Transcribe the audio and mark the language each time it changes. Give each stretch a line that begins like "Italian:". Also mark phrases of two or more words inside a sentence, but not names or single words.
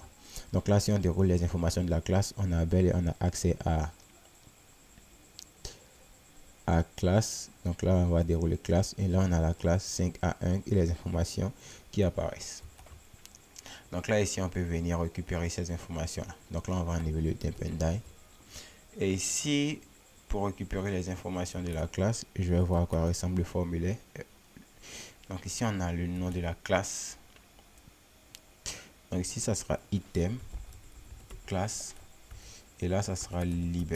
French: Donc là, si on déroule les informations de la classe, on a accès à classe. Donc là, on va dérouler classe et là, on a la classe 5A1 et les informations qui apparaissent. Donc là, ici, on peut venir récupérer ces informations là. Donc là, on va enlever le
English: dump and die.
French: Et ici, pour récupérer les informations de la classe, je vais voir à quoi ressemble le formulaire. Donc ici, on a le nom de la classe. Donc ici, ça sera item, classe. Et là, ça sera label.